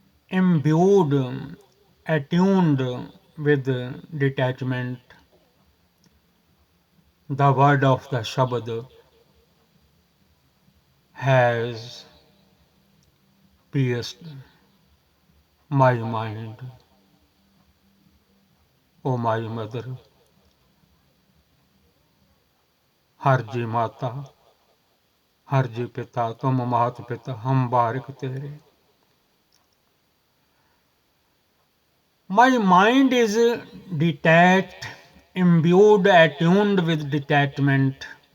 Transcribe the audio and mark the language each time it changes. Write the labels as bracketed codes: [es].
[en] imbued attuned with detachment the word of the Shabad has pierced my mind. O my mother, [pa] हर जी माता, हर जी पिता, तुम मात पिता, हम बारिक तेरे. [en] My mind is detached, imbued, attuned with detachment.